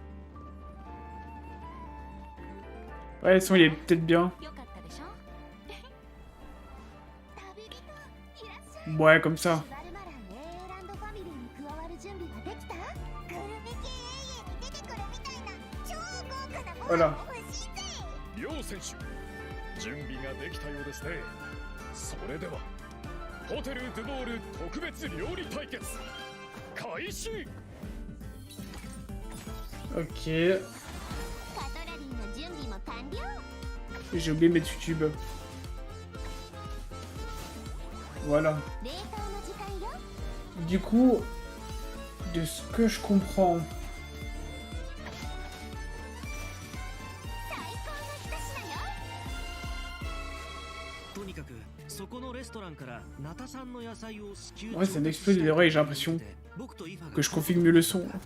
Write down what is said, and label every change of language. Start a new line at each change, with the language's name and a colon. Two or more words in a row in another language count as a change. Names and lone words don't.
French: Ouais, le son il est peut-être bien. Ouais, comme ça. Voilà.
Japanese: 準備ができたようですね。それではホテルドゥボール特別料理対決開始。
French: Ok. J'ai oublié de mettre YouTube. Voilà. Du coup, de ce que je comprends, ouais, c'est un exploit des oreilles, j'ai l'impression que je configure mieux le son.